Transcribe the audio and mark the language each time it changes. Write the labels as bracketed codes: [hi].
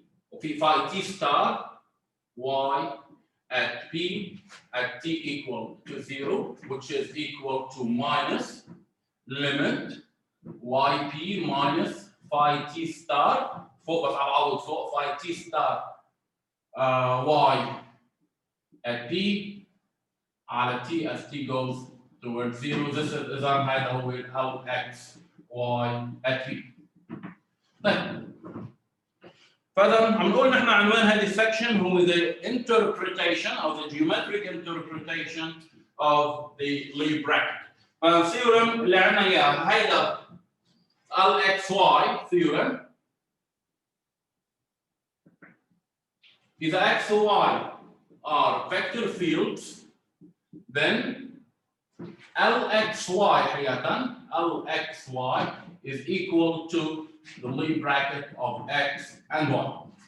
[en] وفي phi t star y at p at t equal to 0 which is equal to minus limit yp minus phi t star [ar] فوق بس عم بعوض فوق [en] phi t star y at p على t as t goes towards 0. This is [ar] إذا هذا هو [en] LX y at p. [ar] طيب فإذا عم نقول نحن عنوان هذه السكشن هو the interpretation أو [en] the geometric interpretation of the Lie bracket. [ar] فالثيورم اللي عندنا إياه هيدا LXY theorem. [en] إذا x و y are vector fields, then LXY [ar] حقيقة [en] LXY is equal to the Lie bracket of x and y.